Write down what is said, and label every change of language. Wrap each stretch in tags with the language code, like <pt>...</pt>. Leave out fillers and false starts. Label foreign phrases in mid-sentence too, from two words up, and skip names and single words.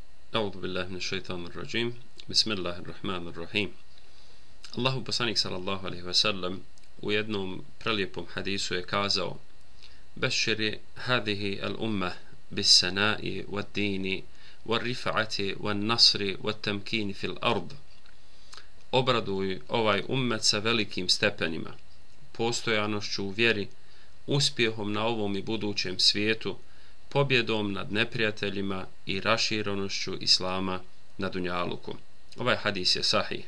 <ar>أعوذ بالله من الشيطان الرجيم بسم الله الرحمن الرحيم.</ar> <bs>Allahu poslanik</bs> <ar>صلى الله عليه وسلم</ar> <bs>u jednom prelijepom hadisu je kazao:</bs> <ar>"بشر هذه الأمة بالسناء والدين والرفعة والنصر والتمكين في الأرض."</ar> <bs>Obraduj ovaj ummet sa velikim stepenima, postojanošću u vjeri, uspjehom na ovom i budućem svijetu, pobjedom nad neprijateljima i raširenošću islama na dunjaluku. Ovaj hadis je sahih.</bs>